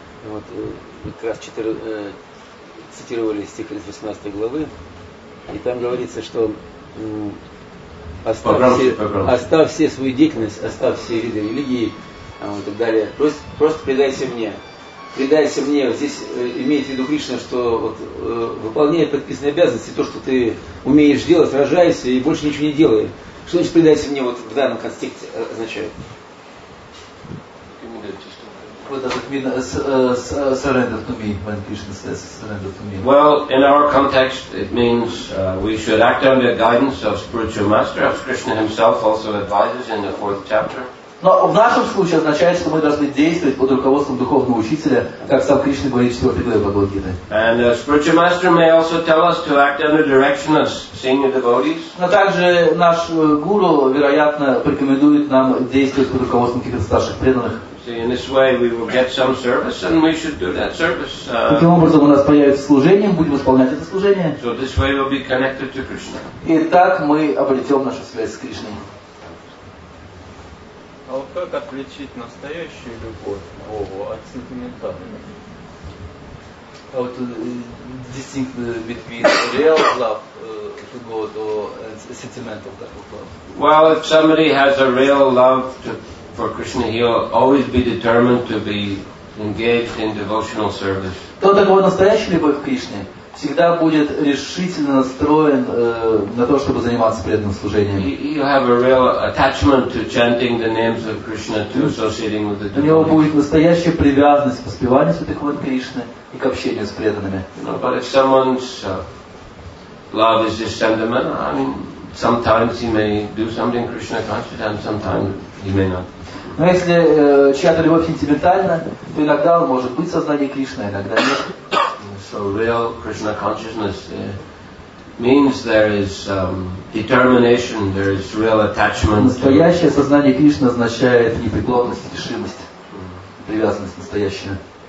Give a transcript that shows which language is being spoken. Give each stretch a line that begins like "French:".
Russian: Вот, вы как раз цитировали стих из 18 главы, и там говорится, что оставь все свою деятельность, оставь все виды религии и так далее, просто предайся мне. Предайся мне, вот здесь имеет в виду Кришна, что вот, выполняя предписанные обязанности, то, что ты умеешь делать, рожайся и больше ничего не делай. Что значит предайся мне вот в данном контексте означает?
English: What does it mean, surrender to me, when Krishna says surrender to me? Well, in our context, it means we should act under the guidance of spiritual master, as Krishna himself also advises in the 4th chapter.
Russian: Но в нашем случае означает, что мы должны действовать под руководством духовного учителя, как сам Кришна говорит в 4 главе Бхагавад-гиты.
English: And the spiritual master may also tell us to act under direction of senior devotees.
Russian: Но также наш гуру, вероятно, порекомендует нам действовать под руководством каких-то старших преданных.
English: See, in this way we will get some service and we should do that service.
Russian: Таким образом у нас появится служение, мы будем исполнять это служение.
English: So this way we'll be connected to Krishna.
Russian: И так мы обретем нашу связь с Кришной. А вот как отличить настоящую любовь к Богу от сентиментальной?
English: How to distinguish between real love to God or sentimental type of love? Well, if somebody has a real love for Krishna, he'll always be determined to be engaged in devotional service.
Russian: Кто такой настоящая любовь к Кришне, всегда будет решительно настроен на то, чтобы заниматься преданным служением.
English: He'll have a real attachment to chanting the names of Krishna, to associating with the
Russian: У него
English: devotees.
Russian: будет настоящая привязанность к воспеванию святых имен Кришны и к общению с преданными.
English: But if someone's love is just sentimental, I mean, sometimes he may do something Krishna conscious and sometimes he may not.
Russian: Но если чья-то любовь сентиментальна, то иногда он может быть в сознании Кришны, иногда нет.
English: So real Krishna consciousness means there is determination, there is real attachment.
Russian: Настоящее сознание Кришны означает непреклонность, решимость, привязанность настоящая.